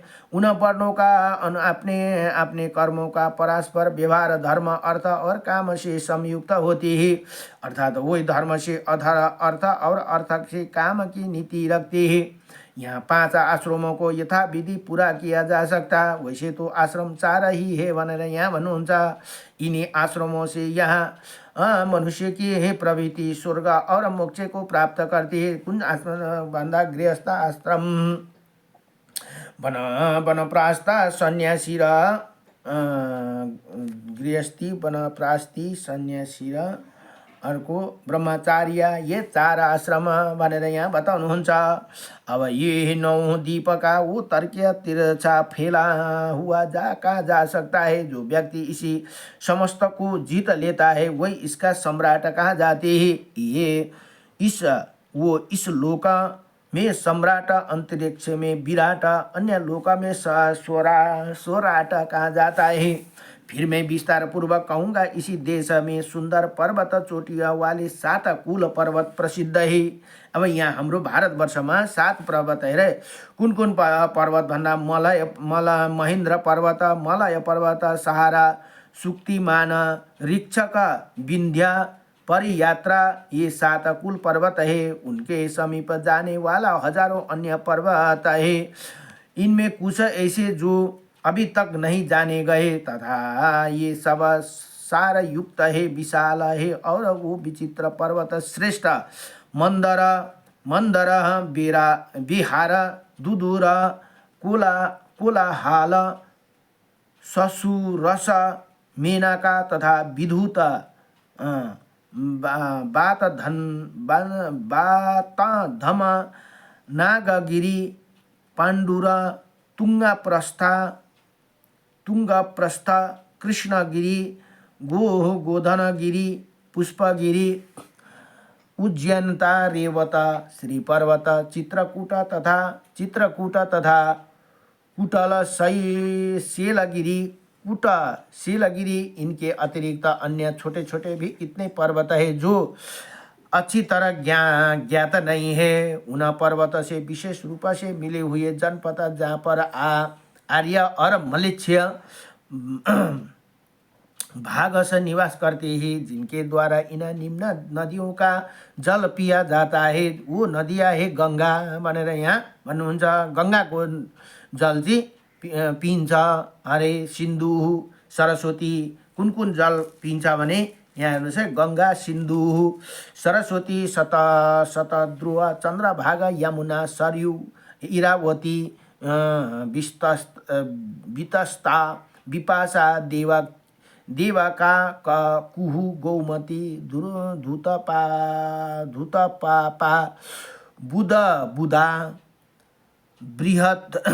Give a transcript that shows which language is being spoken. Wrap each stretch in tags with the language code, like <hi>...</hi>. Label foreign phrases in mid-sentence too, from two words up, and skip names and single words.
<hi>उन वर्णों का अपने अपने कर्मों का परस्पर व्यवहार धर्म, अर्थ और काम से संयुक्त होती है, अर्थात वही धर्म से अर्थ और अर्थ से काम की नीति रखते हैं। यहाँ 5 आश्रमों को यथा विधि पूरा किया जा सकता, वैसे तो आश्रम 4 ही है</hi> <ne>भनेर यहाँ भन्नुहुन्छ।</ne> <hi>इन्हीं आश्रमों से यहाँ मनुष्य की है प्रवृत्ति स्वर्ग और मोक्ष को प्राप्त करती है।</hi> <ne>कुन आश्रम भन्दा गृहस्थ आश्रम, वनप्रस्थ सन्यासी र गृहस्थी, वनप्रस्थी, सन्यासी र अर्को ब्रह्मचार्य, ये 4 आश्रम भनेर यहाँ बताउनुहुन्छ।</ne> <hi>अब ये 9 द्वीप का वो तर्कीय तिरछा फैला हुआ कहा जा सकता है। जो व्यक्ति इसी समस्त को जीत लेता है वही इसका सम्राट कहा जाते हैं। ये इस लोक में सम्राट, अंतरिक्ष में विराट, अन्य लोक में स्वराट कहा जाता है। फिर मैं विस्तार पूर्वक कहूँगा, इसी देश में सुंदर पर्वत चोटिया वाले 7 कुल पर्वत प्रसिद्ध है।</hi> <ne>अब यहाँ हाम्रो भारतवर्षमा 7 पर्वत है रे। कुन कुन पर्वत भन्दा महेन्द्र पर्वत, मलय पर्वत, सहारा, सुक्तिमान, ऋक्षक, विंध्य, परियात्रा,</ne> <hi>ये 7 कुल पर्वत है। उनके समीप जाने वाला हजारों अन्य पर्वत है। इनमें कुछ ऐसे जो अभी तक नहीं जाने गए तथा ये सब सार युक्त है, विशाल है। और वो विचित्र पर्वत श्रेष्ठ मंदर, विहार, दुदूर, कोलाहाल, ससुरस, मेनका तथा विधुत, बातधम, नागगिरी, पाण्डुर, तुंगप्रस्थ, कृष्णगिरी, गोधनगिरी, पुष्पगिरी, उज्जैनता, रेवता, श्रीपर्वत, चित्रकूट तथा कुटल, शैलगिरी। इनके अतिरिक्त अन्य छोटे छोटे भी इतने पर्वत है जो अच्छी तरह ज्ञात नहीं है। उन पर्वत से विशेष रूप से मिले हुए जनपद जहाँ पर आर्य और मलेच्छिय भाग से निवास करते हैं, जिनके द्वारा इन निम्न नदियों का जल पिया जाता है। वो नदियाँ है गंगा</hi> <ne>भनेर यहाँ भन्नुहुन्छ। गंगाको जल चाहिँ पिन्छ अरे। सिन्धु, सरस्वती, कुन कुन जल पिन्छ भने यहाँ हेर्नुहोस् है, गंगा, सिन्धु, सरस्वती, शतद्रुव, चन्द्रभागा, यमुना, सरयू, इरावती, वितस्ता, विपाशा, देवका, कुहू, गौमती, धूतपापा, बुधा, बृहत,</ne>